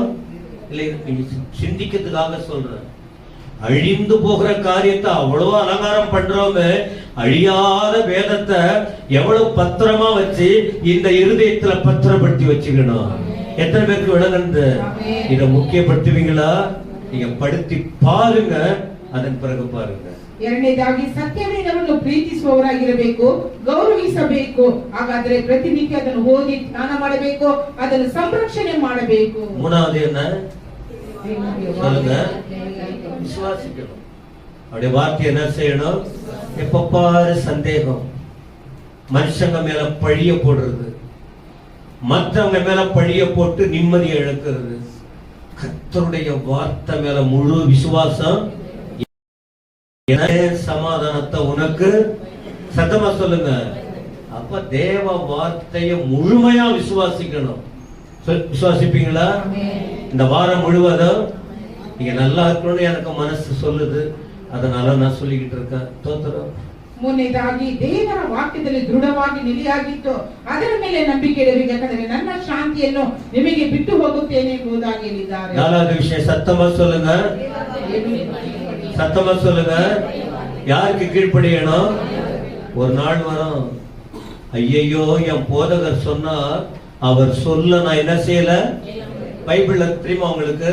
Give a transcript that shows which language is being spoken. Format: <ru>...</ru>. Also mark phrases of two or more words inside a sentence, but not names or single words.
<ta>இல்லை, நீங்க சிந்திக்கிறதுக்காக சொல்றேன். அழிந்து போகிற காரியத்தை அவ்வளவு அலங்காரம் பண்றவங்க அழியாத வேதத்தை எவ்வளவு பத்திரமா வச்சு இந்த இருதயத்துல பத்திரப்படுத்தி வச்சுக்கணும். எத்தனை பேருக்கு விளங்குது? இதை முக்கியப்படுத்துவீங்களா? நீங்க படுத்தி பாருங்க, அதன் பிறகு பாருங்க.</ta> <kn>ಎರಡನೇದಾಗಿ ಸತ್ಯವೇದವನ್ನು ಪ್ರೀತಿಸುವವರಾಗಿರಬೇಕು, ಗೌರವಿಸಬೇಕು. ಹಾಗಾದ್ರೆ ಪ್ರತಿನಿತ್ಯ ಅದನ್ನು ಓದಿ ಧ್ಯಾನ ಮಾಡಬೇಕು, ಅದನ್ನು ಸಂರಕ್ಷಣೆ ಮಾಡಬೇಕು.</kn> <ta>மூணாவது என்ன சொல்லுங்க? விசுவாசிக்கணும். அவருடைய வார்த்தை என்ன செய்யணும்? எப்ப பாரு சந்தேகம், மனுஷங்க மேல பழிய போடுறது, மற்றவங்க மேல பழிய போட்டு நிம்மதியை இழக்கிறது. கர்த்தருடைய வார்த்தை மேல முழு விசுவாசம், சமாதானத்தை உனக்கு. சத்தமா சொல்லுங்க. அப்ப தேவ வார்த்தையை முழுமையா விசுவாசிக்கணும். விசுவாசிப்பீங்களா? இந்த வாரம் முழுவதும் நீங்க நல்லா இருக்கணும்னு எனக்கு மனசு சொல்லுது, அதனால நான் சொல்லிக்கிட்டு இருக்கேன். தோத்திரம்.</ta> <kn>ಮೂರನೇದಾಗಿ ದೇವರ ವಾಕ್ಯದಲ್ಲಿ ದೃಢವಾಗಿ ನಿಲೆಯಾಗಿತ್ತು, ಅದರ ಮೇಲೆ ನಂಬಿಕೆ ಇಡಬೇಕು. ಯಾಕಂದ್ರೆ ನನ್ನ ಶಾಂತಿಯನ್ನು ನಿಮಗೆ ಬಿಟ್ಟು ಹೋಗುತ್ತೇನೆ ಎಂಬುದಾಗಿ ಹೇಳಿದ್ದಾರೆ.</kn> <ta>நாலாவது விஷயம், சத்தமா சொல்லுங்க. சத்தமா சொல்லுங்க. யாருக்கு கீழ்ப்படியணும்? ஒரு நாள் வரும், ஐயையோ என் போதகர் சொன்னார், அவர் சொல்ல நான் என்ன செய்யல. பைபிள்ல தெரியுமா உங்களுக்கு?</ta>